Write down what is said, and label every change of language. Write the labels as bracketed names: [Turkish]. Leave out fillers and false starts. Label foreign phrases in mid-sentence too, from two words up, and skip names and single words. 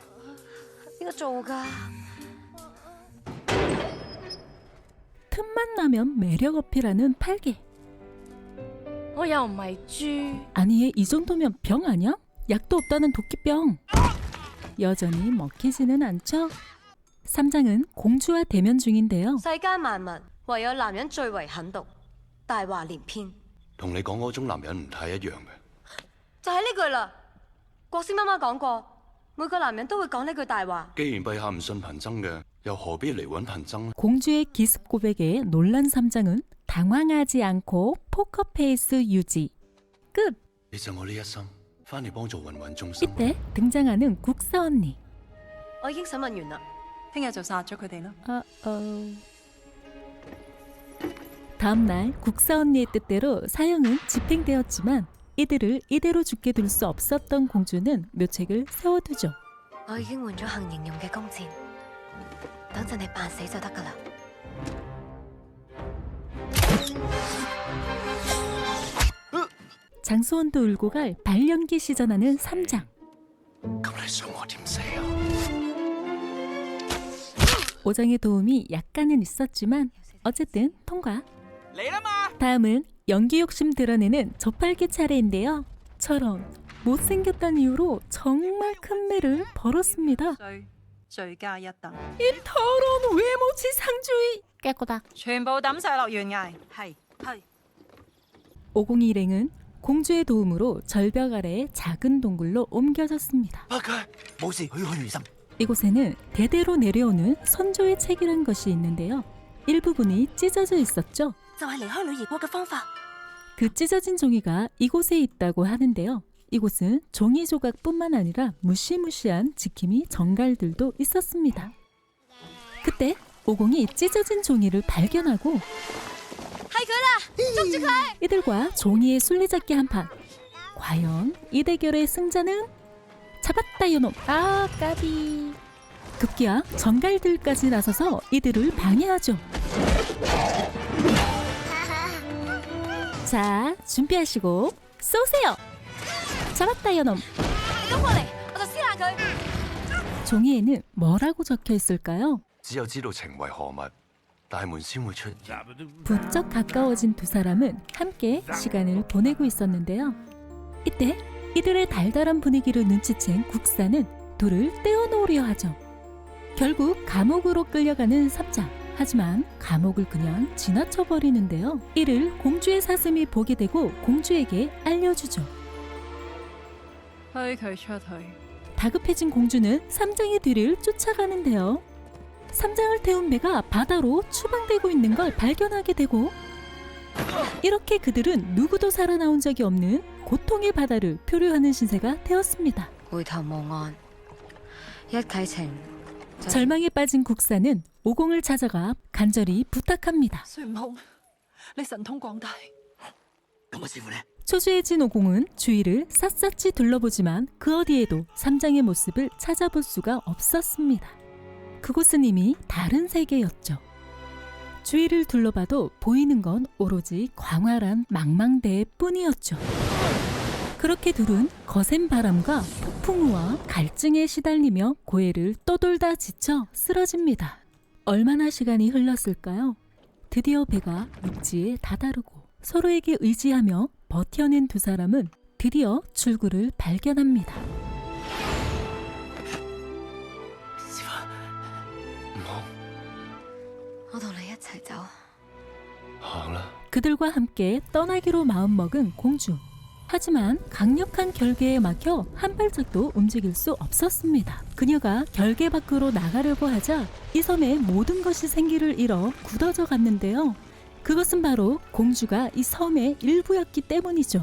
[Korean] 틈만 나면 매력 어필하는 팔개. 아니 얘 이 정도면 병 아니야? 약도 없다는 도끼병. 여전히 먹히지는 않죠. 삼장은 공주와 대면 중인데요. [Cantonese] 同你講嗰種男人唔太一樣嘅。就係呢句啦。國師媽媽講過，每個男人都會講呢句大話。既然陛下唔信貧僧嘅，又何必嚟揾貧僧呢？ [Korean] 공주의 기습 고백에 놀란 삼장은 당황하지 않고 포커페이스 유지. 끝. [Cantonese] 其實我呢一生翻嚟幫助芸芸眾生。 [Korean] 이때 등장하는 국사 언니. [Cantonese] 我已經審問完啦，聽日就殺咗佢哋啦。 [Korean] 다음날 국사 언니의 뜻대로 사형은 집행되었지만 이들을 이대로 죽게 둘 수 없었던 공주는 묘책을 세워두죠. [Cantonese] 我已經換咗行刑用嘅弓箭，等陣你扮死就得㗎啦。 [Korean] 장수원도 울고 갈 발연기 시전하는 삼장. [Cantonese] 咁你想我點死啊？ [Korean] 오정의 도움이 약간은 있었지만 어쨌든 통과. 다음은 연기 욕심 드러내는 저팔계 차례인데요. 저런 못생겼다는 이유로 정말 큰 매를 벌었습니다. [Cantonese] 罪加一等， [Korean] 이 더러운 외모지 상주의 깨꼬다. [Cantonese] 全部抌晒落懸崖。係係。 [Korean] 오공이 일행은 공주의 도움으로 절벽 아래의 작은 동굴로 옮겨졌습니다. [Cantonese] 阿佳，冇事，許如心。 [Korean] 이곳에는 대대로 내려오는 선조의 책이란 것이 있는데요. 일부분이 찢어져 있었죠. [Cantonese] 就係離開女兒國嘅方法。 [Korean] 그 찢어진 종이가 이곳에 있다고 하는데요. 이곳은 종이 조각뿐만 아니라 무시무시한 지킴이 정갈들도 있었습니다. 그때 오공이 찢어진 종이를 발견하고 [Cantonese] 係佢啦，捉住佢！ [Korean] 이들과 종이의 술래잡기 한판. 과연 이 대결의 승자는? 잡았다 요놈. 아 까비. 급기야 정갈들까지 나서서 이들을 방해하죠. 자 준비하시고 쏘세요. 잡았다 요놈. [Cantonese] 你咁過嚟，我就撕爛佢。 [Korean] 종이에는 뭐라고 적혀 있을까요? [Cantonese] 只有知道情為何物，大門先會出現。 [Korean] 부쩍 가까워진 두 사람은 함께 시간을 보내고 있었는데요. 이때 이들의 달달한 분위기를 눈치챈 국사는 돌을 떼어놓으려 하죠. 결국 감옥으로 끌려가는 삼장. 하지만 감옥을 그냥 지나쳐버리는데요. 이를 공주의 사슴이 보게 되고 공주에게 알려주죠. [Cantonese] 推佢出去。 [Korean] 다급해진 공주는 삼장의 뒤를 쫓아가는데요. 삼장을 태운 배가 바다로 추방되고 있는 걸 발견하게 되고 이렇게 그들은 누구도 살아나온 적이 없는 고통의 바다를 표류하는 신세가 되었습니다. [Cantonese] 回頭望岸，一啟程。 [Korean] 절망에 빠진 국사는 오공을 찾아가 간절히 부탁합니다. [Cantonese] 孫悟空，你神通廣大，咁我師傅呢？ [Korean] 초조해진 오공은 주위를 샅샅이 둘러보지만 그 어디에도 삼장의 모습을 찾아볼 수가 없었습니다. 그곳은 이미 다른 세계였죠. 주위를 둘러봐도 보이는 건 오로지 광활한 망망대해 뿐이었죠. 그렇게 둘은 거센 바람과 폭풍우와 갈증에 시달리며 고해를 떠돌다 지쳐 쓰러집니다. 얼마나 시간이 흘렀을까요? 드디어 배가 육지에 다다르고 서로에게 의지하며 버텨낸 두 사람은 드디어 출구를 발견합니다. [Cantonese] 師傅，唔好我同你一齊走。行啦。 [Korean] 그들과 함께 떠나기로 마음먹은 공주. 하지만 강력한 결계에 막혀 한 발짝도 움직일 수 없었습니다. 그녀가 결계 밖으로 나가려고 하자 이 섬의 모든 것이 생기를 잃어 굳어져 갔는데요. 그것은 바로 공주가 이 섬의 일부였기 때문이죠.